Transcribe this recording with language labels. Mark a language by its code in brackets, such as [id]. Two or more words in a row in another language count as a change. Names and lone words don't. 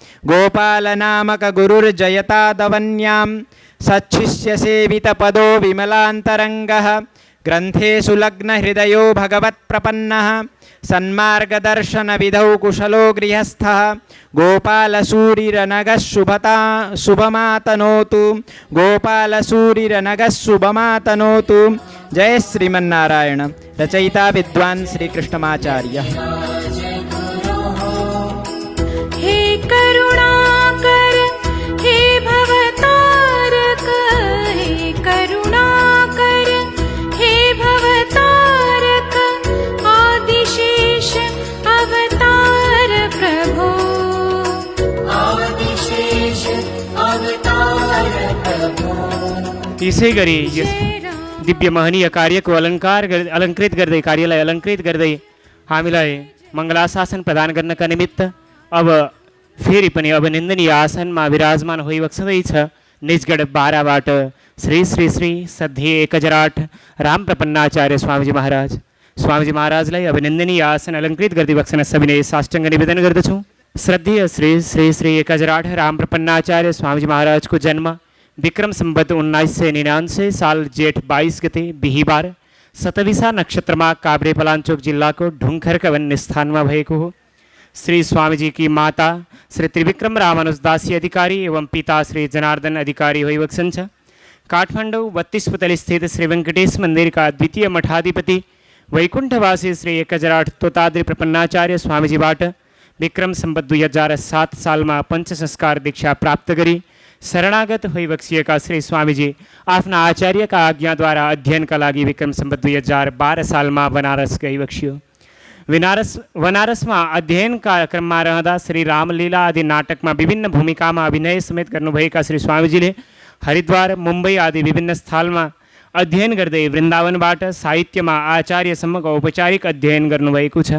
[sa] गोपालनामकगुरुर्जयतादवन्यां सच्छिष्यसेवितपदो विमलान्तरङ्गः ग्रन्थेषु लग्नहृदयो भगवत्प्रपन्नः सन्मार्गदर्शनविधौ कुशलो गृहस्थः गोपालसूरिरनगः शुभमातनोतु गोपालसूरिरनगः शुभमातनोतु। जय श्रीमन्नारायण। रचयिता विद्वान् श्रीकृष्णमाचार्यः। हे करुणाकर हे भवतारक हे करुणाकर हे भवतारक आदिशेष अवतार प्रभो आदिशेष अवतार प्रभो। [ne] यसै गरी यस दिव्य महनीय कार्यको अलङ्कृत गर्दै कार्यलाई अलङ्कृत गर्दै हामीलाई मङ्गलाशासन प्रदान गर्नका निमित्त अब फेरि पनि अभिनन्दनीय आसनमा विराजमान होइबक्सदैछ निजगढ बाराबाट श्री श्री श्री सद्धेय एकजराट राम प्रपन्नाचार्य स्वामीजी महाराज। स्वामीजी महाराजलाई अभिनन्दनीय आसन अलङ्कृत गर्दै बक्सन सविनय साष्टाङ्ग निवेदन गर्दछु। श्रद्धेय श्री श्री श्री एकजराट राम प्रपन्नाचार्य स्वामीजी महाराजको जन्म विक्रम सम्वत 1999 साल जेठ 22 गते बिहिबार सतविसा नक्षत्रमा काभ्रे पलाञ्चोक जिल्लाको ढुङ्खरका भन्ने स्थानमा भएको हो। श्री स्वामीजी की माता श्री त्रिविक्रम रामानुजदासी अधिकारी एवं पिता श्री जनार्दन अधिकारी होइबक्सन्छ। काठमाडौँ 32 पुतली स्थित श्री वेंकटेश मंदिर का द्वितीय मठाधिपति वैकुंठवासी श्री एकजराट तोताद्री प्रपन्नाचार्य स्वामीजीबाट विक्रम सम्वत 2007 सालमा पंच संस्कार दीक्षा प्राप्त गरी शरणागत होइबक्सिएका श्री स्वामीजी आफ्ना आचार्यका आज्ञाद्वारा अध्ययनका लागि विक्रम सम्वत 2012 सालमा बनारस गइबक्सियो। बनारसमा अध्ययनका क्रममा रहँदा श्री रामलीला आदि नाटकमा विभिन्न भूमिकामा अभिनय समेत गर्नुभएका श्री स्वामीजीले हरिद्वार मुम्बई आदि विभिन्न स्थलमा अध्ययन गर्दै वृन्दावनबाट साहित्यमा आचार्यसम्मको औपचारिक अध्ययन गर्नुभएको छ।